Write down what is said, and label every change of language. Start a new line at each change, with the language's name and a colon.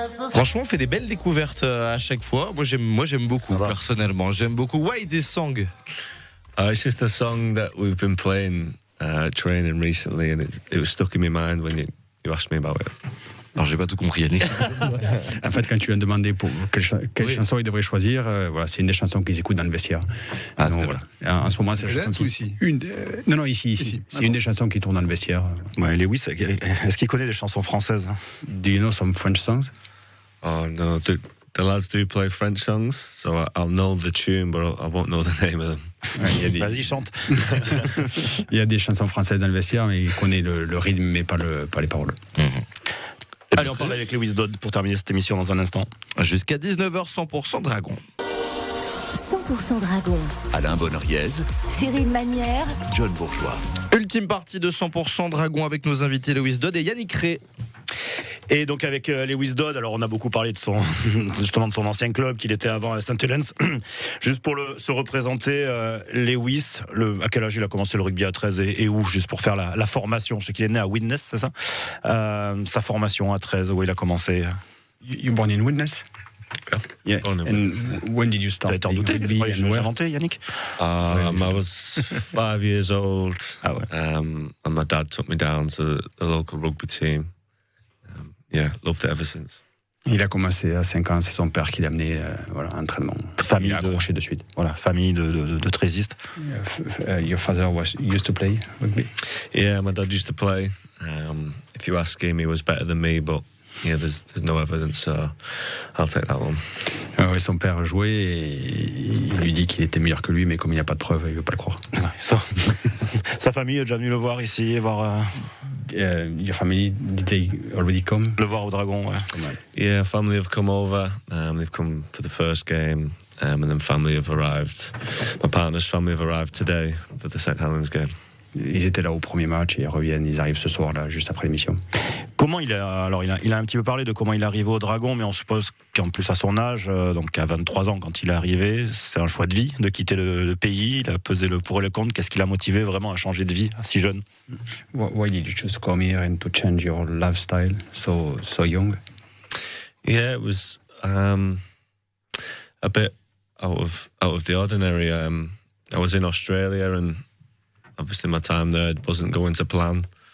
French: Franchement, on fait des belles découvertes à chaque fois. Moi, j'aime beaucoup, personnellement. J'aime beaucoup.
English: Why this song? It's just a song that we've been playing training recently, and it was stuck in my mind when you asked me about it.
French: Alors, j'ai pas tout compris, Yannick. En fait, quand tu lui as demandé pour quelle chanson il devrait choisir, c'est une des chansons qu'ils écoutent dans le vestiaire. Donc, voilà. En ce moment, c'est la chanson ici. Non, ici. C'est une des chansons qui tourne dans le vestiaire. Ouais, Lewis, est-ce qu'il connaît des chansons françaises?
English: Do you know some French songs? Oh no, the lads do play French songs, so I'll know the tune, but I won't know the name of them.
French: Vas-y, chante. Il y a des chansons françaises dans le vestiaire, mais il connaît le rythme, mais pas les paroles. Allez, on parle avec Lewis Dodd pour terminer cette émission dans un instant. Jusqu'à 19h, 100% Dragon. 100% Dragon. Alain Bonoriez, Cyril Manière, John Bourgeois. Ultime partie de 100% Dragon avec nos invités Lewis Dodd et Yannick Rey. Et donc avec Lewis Dodd, alors on a beaucoup parlé de son ancien club qu'il était avant à St. Helens. Juste pour se représenter, Lewis, à quel âge il a commencé le rugby à 13 et où, juste pour faire la formation. Je sais qu'il est né à Widnes, c'est ça, sa formation à 13, où il a commencé.
English: You born in Widnes? Yeah. And when did you start playing rugby and where?
French: Inventé, Yannick?
English: I was 5 years old, and my dad took me down to the local rugby team. Yeah, loved it ever since.
French: Il a commencé à 5 ans, c'est son père qui l'a amené à l'entraînement. Famille il a accroché de suite. Voilà, famille de trésistes.
English: Your father used to play rugby? Yeah, my dad used to play. If you ask him, he was better than me, but yeah, there's no evidence, so I'll take that one.
French: Ouais, son père jouait et il lui dit qu'il était meilleur que lui, mais comme il n'y a pas de preuves, il ne veut pas le croire. Sa famille est déjà venue le voir ici, voir.
English: Your family, did they already come?
French: Le voir au Dragon, ouais.
English: Yeah, family have come over. They've come for the first game, and then family have arrived. My partner's family have arrived today for the St. Helens game.
French: Ils étaient là au premier match et ils reviennent, ils arrivent ce soir là, juste après l'émission. Comment il a un petit peu parlé de comment il est arrivé au Dragon, mais on suppose qu'en plus à son âge, donc à 23 ans quand il est arrivé, c'est un choix de vie de quitter le pays. Il a pesé le pour et le contre. Qu'est-ce qui l'a motivé vraiment à changer de vie si jeune?
English: Why did you choose to come here and to change your lifestyle so young? Yeah, it was a bit out of the ordinary. I was in Australia, and obviously my time there wasn't going to plan.